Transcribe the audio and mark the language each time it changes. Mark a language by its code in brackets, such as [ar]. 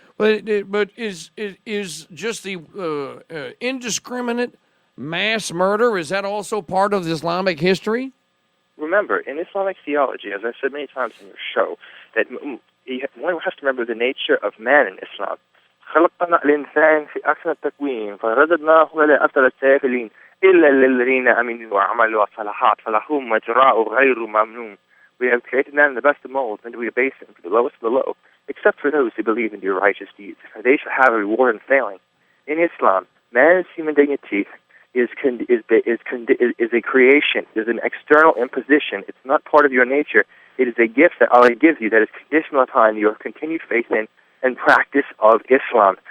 [en] But is just the indiscriminate mass murder, is that also part of Islamic history? Remember, in Islamic theology, as I've said many times in your show, that one has to remember the nature of man in Islam. [ar] خلقنا الإنسان في أحسن تقويم فرددناه إلى أسفل السافلين إلا للذين آمنوا وعملوا الصالحات فلهم مجراء غير ممنون. [en] We have created man in the best of molds, and we abase him to the lowest of the low, except for those who believe and do righteous deeds. For they shall have a reward unfailing. In Islam, man's human dignity is a creation, is an external imposition. It's not part of your nature. It is a gift that Allah gives you that is conditional upon your continued faith in and practice of Islam.